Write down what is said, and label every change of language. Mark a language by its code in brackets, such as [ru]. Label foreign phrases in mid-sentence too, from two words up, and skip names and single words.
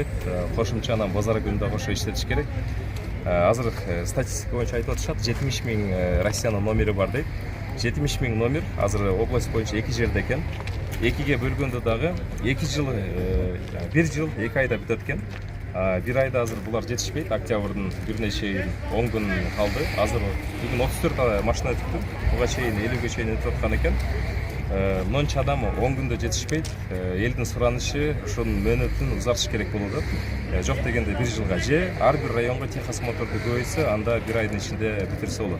[ky] Кошумча анан базар күнүндө кошо иштетиш керек. Азыр статистика боюнча айтып атышат, 70 миң Россиянын номери бар дейт. 70 миң номер азыр область боюнча 2 жерде экен. 2ге бөлгөндө дагы 1 жыл 2 айда бүтөт экен. Бир айда азыр булар жетишпейт. Октябрдын бирine чейин 10 күн калды. Азыр бүгүн 34 машина өтүптү. Буга чейин 50ге чейин өтүп аткан экен. Мынча адам 10 күндө жетишпейт. Элдин суранышы ошонун мөөнөтүн узартыш керек болуп атат. Жок дегенде 1 жылга же ар бир районго техосмотрду көбөйтсө, анда 1 айдын ичинде бүтүрсө болот.